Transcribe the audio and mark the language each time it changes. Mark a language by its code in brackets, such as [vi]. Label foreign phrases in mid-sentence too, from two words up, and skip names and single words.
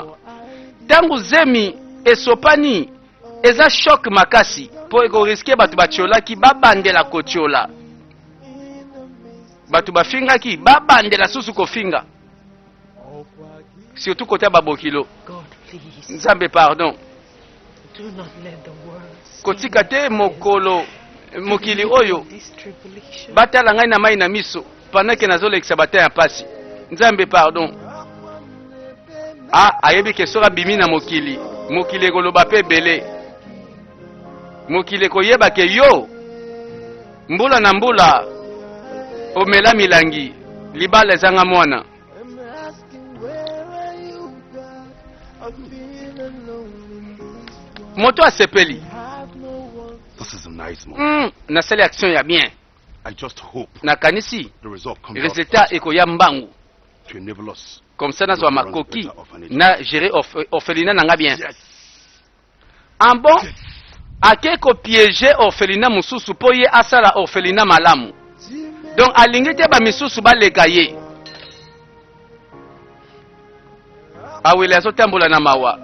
[ln] Tangu zemi esopani eza choc makasi po ekoriske bato batiolaki babandela kotiola. Bato bafingaki babandela susu kofinga. [fr] Surtout côté [ln] ya babokilo. [en] God, please [ln] Nzambe pardon. [en] do not let the words. [ln] Kotika te mokolo mokili oyo batala ngai na mai na miso [fr] pendant que [ln] nazolekisa bata ya pasi nzambe pardon ayebi ke soki abimi na mokili mokili ekoloba mpe ebele mokili ekoyeba ke yo mbula na mbula omela milangi libala ezanga mwana. Moto asepeli. [en] This is a nice moment. [ln] Nasali action ya bien. [en] I just hope [ln] nakanisi [en] the result comes [ln] resultat ekoya mbangu [en] to enable us [fr] comme ça [ln] nazwa makoki na [fr] gérer orphelinat [ln] nanga bien. [fr] En bon [ln] ake ko [fr] piéger orphelinat [ln] mususu po ye asala orphelinat malamu. Donc alingi te ba misusu baleka ye. Awele azotambola na mawa.